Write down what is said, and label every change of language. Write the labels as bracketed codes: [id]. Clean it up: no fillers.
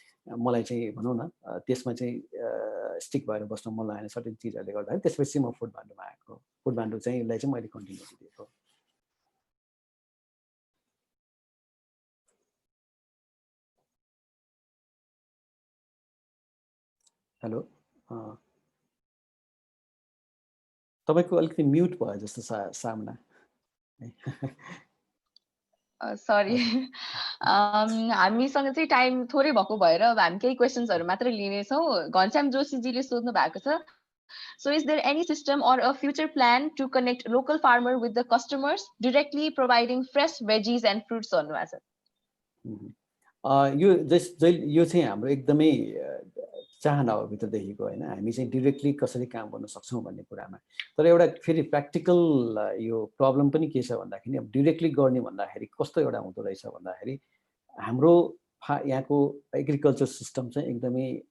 [ne] मलाई चाहिँ भनौँ न त्यसमा चाहिँ स्टिक भएर बस्न मन लागेन सर्टेन चिजहरूले गर्दाखेरि त्यसपछि म फुड भान्डोमा आएको फुड भान्डो चाहिँ यसलाई चाहिँ मैले कन्टिन्युटी दिएको हेलो तपाईको अलिकति म्युट भयो जस्तो सामना सरी हामीसँग चाहिँ टाइम थोरै भएको भएर अब हामी केही क्वेसन्सहरू मात्रै लिनेछौँ घनश्याम जोशीजीले सोध्नु भएको छ [en] So is there any system or a future plan to connect local farmer with the customers directly providing fresh veggies and fruits on Wasa? [ne] यो चाहिँ हाम्रो एकदमै चाहना हो भित्रदेखिको हैन हामी चाहिँ डाइरेक्टली कसरी काम गर्न सक्छौं भन्ने कुरामा तर एउटा फेरि प्र्याक्टिकल यो प्रब्लम पनि के छ भन्दाखेरि अब डाइरेक्टली गर्ने भन्दाखेरि कस्तो एउटा हुँदो रहेछ भन्दाखेरि हाम्रो यहाँको एग्रिकल्चर सिस्टम चाहिँ एकदमै